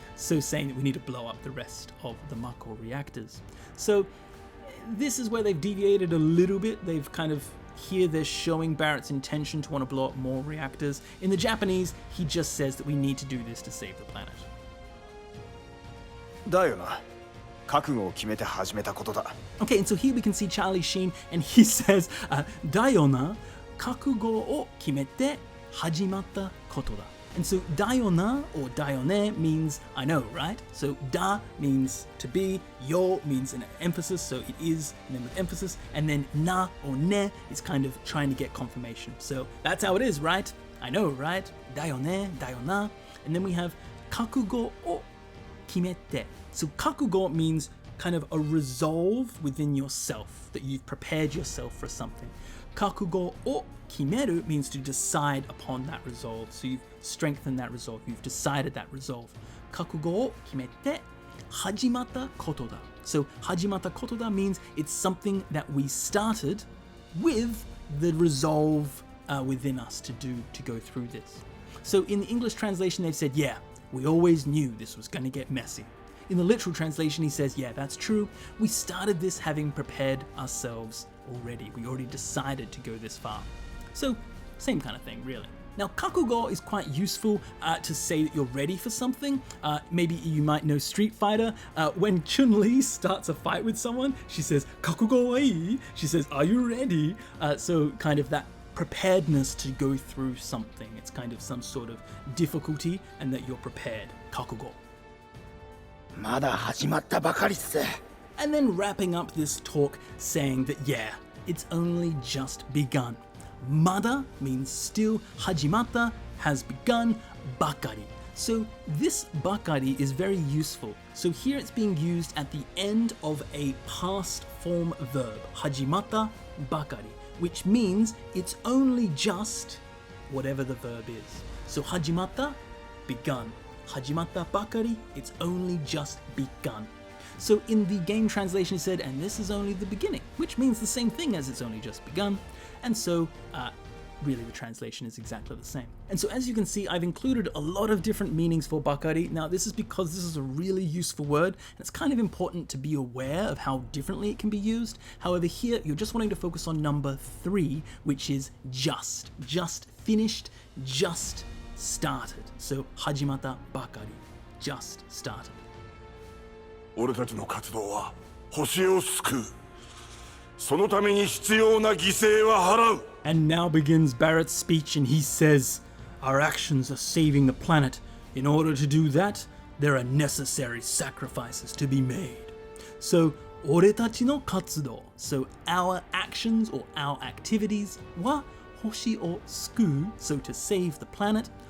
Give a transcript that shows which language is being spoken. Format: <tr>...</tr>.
<en>So saying that we need to blow up the rest of the Mako reactors. So this is where they've deviated a little bit. They've kind of, here they're showing Barrett's intention to want to blow up more reactors. In the Japanese, he just says that we need to do this to save the planet.</en> <ja>だよな。覚悟を決めて始めたことだ。</ja> <en>Okay, and so here we can see Charlie Sheen, and he says,</en> <ja>だよな、覚悟を決めて始まったことだ.</ja> <en>And so,</en> <ja>だよな</ja> <en>or</en> <ja>だよね</ja> <en>means I know, right? So, だ means to be, yo means an emphasis, so it is, and then with emphasis, and then na or ne is kind of trying to get confirmation. So, that's how it is, right? I know, right?</en> <ja>だよね, だよな.</ja> <en>And then we have</en> <ja>覚悟を決めて.</ja> <en>So, 覚悟 means kind of a resolve within yourself, that you've prepared yourself for something.</en> <ja>覚悟を決める</ja> <en>means to decide upon that resolve. So you've strengthened that resolve, you've decided that resolve.</en> <ja>覚悟を決めて始まったことだ.</ja> <en>So</en> <ja>始まったことだ</ja> <en>means it's something that we started with the resolve within us to go through this. So in the English translation they've said, yeah, we always knew this was going to get messy. in the literal translation, he says, yeah, that's true. We started this having prepared ourselves already. We already decided to go this far. So, same kind of thing, really. Now, kakugo is quite useful to say that you're ready for something. Maybe you might know Street Fighter. When Chun-Li starts a fight with someone, she says,</en> <ja>kakugo wa ii?</ja> <en>She says, are you ready? So kind of that preparedness to go through something. It's kind of some sort of difficulty and that you're prepared.</en> <ja>Kakugo. まだ始まったばかりっす。</ja> <en>And then wrapping up this talk saying that, yeah, it's only just begun. Mada means still, hajimata has begun, bakari. So this bakari is very useful. So here it's being used at the end of a past form verb,</en> <ja>hajimata bakari,</ja> <en>which means it's only just whatever the verb is. So hajimata, begun.</en> <ja>Hajimata bakari,</ja> <en>it's only just begun. So in the game translation it said, and this is only the beginning, which means the same thing as it's only just begun. And so really the translation is exactly the same. And so as you can see, I've included a lot of different meanings for bakari. Now this is because this is a really useful word, and it's kind of important to be aware of how differently it can be used. However, here you're just wanting to focus on number 3, which is just finished, just started. So</en> <ja>hajimata bakari,</ja> <en>just started.</en> <ja>俺たちの活動は星を救う。そのために必要な犠牲は払う。</ja> <en>And now begins Barrett's speech, and he says, our actions are saving the planet. In order to do that, there are necessary sacrifices to be made. So,</en> <ja>俺たちの活動,</ja> <en>so our actions or our activities</en> <ja>は星を救う,</ja> <en>so to save the planet.</en>